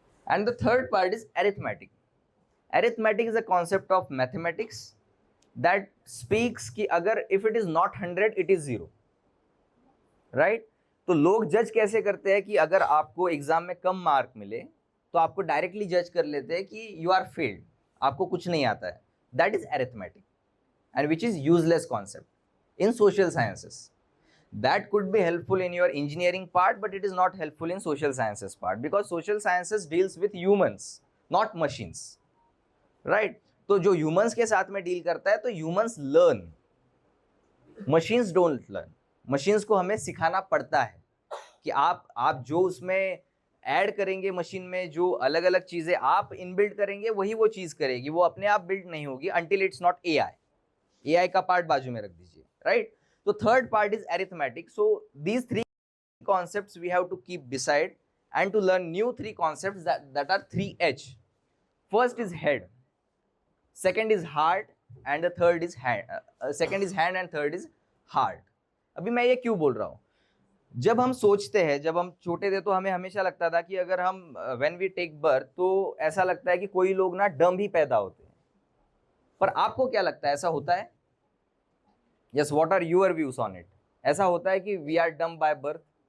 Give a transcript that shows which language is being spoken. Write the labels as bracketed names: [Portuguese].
[English] And the third part is arithmetic. Arithmetic is a concept of mathematics that speaks कि अगर if it is not 100 it is 0, right. [Hindi] तो लोग जज कैसे करते हैं कि अगर आपको एग्जाम में कम मार्क मिले तो आपको डायरेक्टली जज कर लेते हैं कि [English] you are failed, [Hindi] आपको कुछ नहीं आता है। [English] That is arithmetic and which is useless concept in social sciences. That could be helpful in your engineering part, but it is not helpful in social sciences part, because social sciences deals with humans, not machines, right? [Hindi] तो जो humans के साथ में deal करता है तो [English] humans learn, machines don't learn। [Hindi] machines को हमें सिखाना पड़ता है कि आप जो उसमें ऐड करेंगे मशीन में, जो अलग अलग चीजें आप इनबिल्ड करेंगे वही वो चीज करेगी, वो अपने आप बिल्ड नहीं होगी [English] until it's not AI। [Hindi] AI का पार्ट बाजू में रख दीजिए, right. [English] So third part is arithmetic. So these 3 concepts we have to keep beside and to learn new 3 concepts that are 3H. First is head, second is heart, and the third is hand. Second is hand and third is heart. [Hindi] अभी मैं ये क्यों बोल रहा हूँ, जब हम सोचते हैं, जब हम छोटे थे तो हमें हमेशा लगता था कि अगर हम [English] when we take birth [Hindi] तो ऐसा लगता है कि कोई लोग ना डम ही पैदा होते हैं। पर आपको क्या लगता है, ऐसा होता है? [English] Yes, what are your views on it? [Hindi] ऐसा होता है कि [English] we are dumb by birth?